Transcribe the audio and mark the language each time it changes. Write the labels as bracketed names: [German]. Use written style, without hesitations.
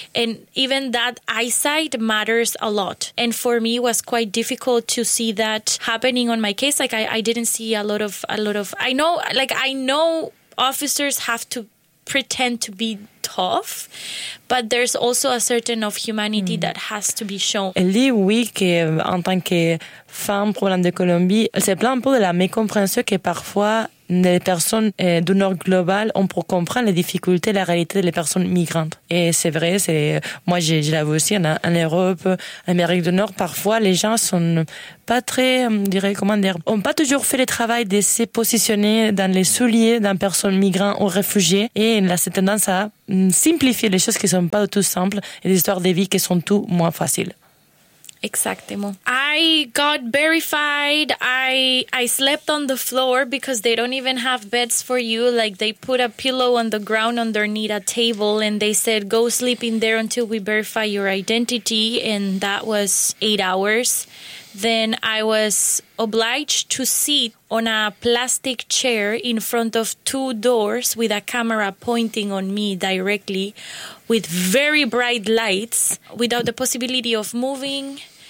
[English] And even that eyesight matters a lot. And for me, it was quite difficult to see that happening on my case. Like, I didn't see a lot of, I know officers have to pretend to be tough, but there's also a certain of humanity that has to be shown. [French] Elle dit oui qu'en tant que femme provenant de Colombie, elle se plaint un peu de la mécompréhension que parfois les personnes du Nord global ont pour comprendre les difficultés, la réalité des personnes migrantes. Et c'est vrai, moi je l'avoue aussi, en Europe, en Amérique du Nord, parfois les gens sont pas très, ont pas toujours fait le travail de se positionner dans les souliers d'une personne migrante ou réfugiée. Et là, c'est tendance à simplifier les choses qui sont pas du tout simples et des histoires de vie qui sont tout moins faciles. Exactement. [English] I got verified. I slept on the floor because they don't even have beds for you. Like, they put a pillow on the ground underneath a table and they said, go sleep in there until we verify your identity. And that was 8 hours. Then I was obliged to sit on a plastic chair in front of two doors with a camera pointing on me directly with very bright lights without the possibility of moving.